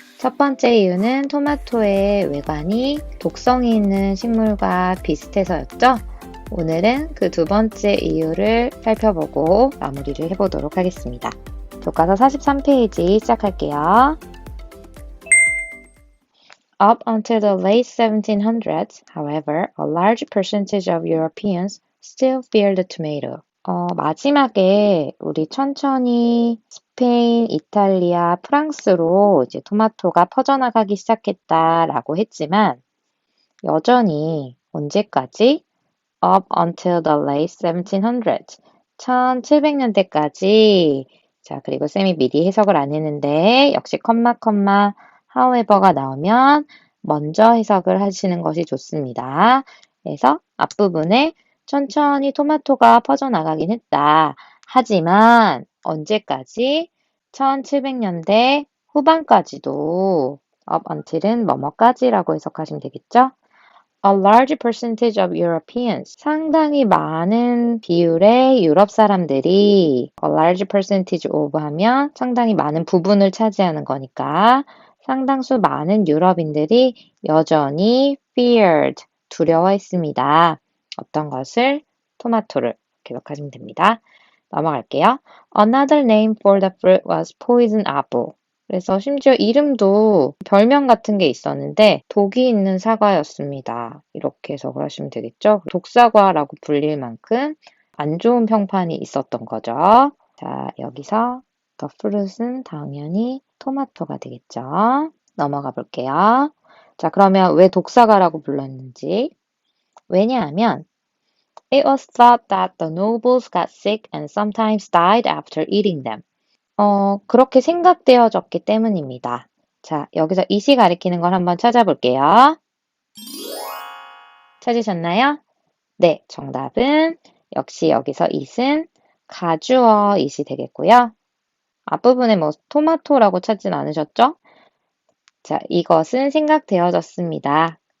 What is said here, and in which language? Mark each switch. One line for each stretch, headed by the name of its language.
Korean: 첫 번째 이유는 토마토의 외관이 독성이 있는 식물과 비슷해서였죠. 오늘은 그 두 번째 이유를 살펴보고 마무리를 해보도록 하겠습니다. 교과서 43페이지 시작할게요.
English: Up until the late 1700s, however, a large percentage of Europeans still feared the tomato.
Korean: 마지막에 우리 천천히 스페인, 이탈리아, 프랑스로 이제 토마토가 퍼져나가기 시작했다라고 했지만 여전히 언제까지?
English: Up until the late 1700s.
Korean: 1700년대까지. 자, 그리고 쌤이 미리 해석을 안 했는데 역시 however가 나오면 먼저 해석을 하시는 것이 좋습니다. 그래서 앞부분에 천천히 토마토가 퍼져나가긴 했다. 하지만 언제까지? 1700년대 후반까지도 up until은 뭐뭐까지라고 해석하시면 되겠죠?
English: A large percentage of Europeans.
Korean: 상당히 많은 비율의 유럽 사람들이
English: a large percentage of
Korean: 하면 상당히 많은 부분을 차지하는 거니까 상당수 많은 유럽인들이 여전히 feared, 두려워했습니다. 어떤 것을? 토마토를 기억하시면 됩니다. 넘어갈게요.
English: Another name for the fruit was poison apple.
Korean: 그래서 심지어 이름도 별명 같은 게 있었는데 독이 있는 사과였습니다. 이렇게 해석을 하시면 되겠죠. 독사과라고 불릴 만큼 안 좋은 평판이 있었던 거죠. 자, 여기서 the fruit은 당연히 토마토가 되겠죠. 넘어가 볼게요. 자, 그러면 왜 독사과라고 불렀는지.
English: 왜냐하면 it was thought that the nobles got sick and sometimes died after eating them.
Korean: 그렇게 생각되어졌기 때문입니다. 자, 여기서 it이 가리키는 걸 한번 찾아볼게요. 찾으셨나요? 네, 정답은 역시 여기서 it은 가주어 it이 되겠고요. 앞부분에 뭐 토마토라고 찾진 않으셨죠? 자, 이것은 생각되어졌습니다.